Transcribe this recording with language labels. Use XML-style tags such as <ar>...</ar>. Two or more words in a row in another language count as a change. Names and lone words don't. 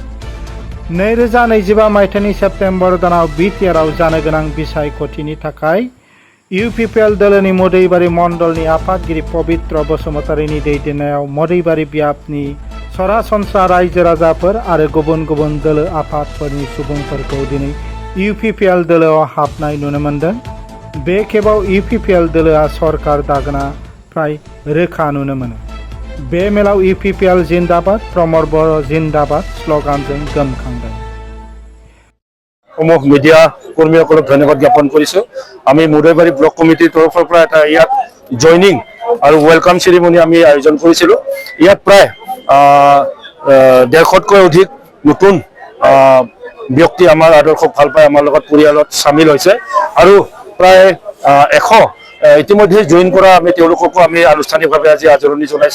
<brx>2025 मायथाइनि सेप्तेम्बर दानाव बिटिआरआव जानो गोनां बिसायख'थिनि थाखाय इउपिपिएल दोलोनि मोदैबारि मण्डलनि आफादगिरि पबित्र बसुमतारीनि दैदेननायाव मोदैबारि बियाबनि सरासनस्रा रायजो राजाफोर आरो गुबुन गुबुन दोलो आफादफोरनि सुबुंफोरखौ दिनै इउपिपिएल दोलोआव हाबनाय नुनो मोन्दों। बे खेबाव इउपिपिएल दोलोआ सरकार दागोना फ्राय रोखा नुनो मोनो। बे मेलाव इउपिपिएल जिन्दाबाद, प्रमद बर' जिन्दाबाद स्ल'गानजों गोमखांदों।</brx> <as>সমূহ মিডিয়া কৰ্মীসকলক ধন্যবাদ জ্ঞাপন কৰিছোঁ। আমি মোदैবাৰী ব্লক কমিটিৰ তৰফৰ পৰা এটা ইয়াত জইনিং আৰু ৱেলকাম চেৰিমনি আমি আয়োজন কৰিছিলোঁ। ইয়াত প্ৰায় 150তকৈ অধিক নতুন ব্যক্তি আমাৰ আদৰ্শক ভাল পাই আমাৰ লগত পৰিয়ালত চামিল হৈছে আৰু প্ৰায় 100 ইতিমধ্যে জইন কৰা আমি তেওঁলোককো আমি আনুষ্ঠানিকভাৱে আজি আদৰণি জনাইছোঁ।</as>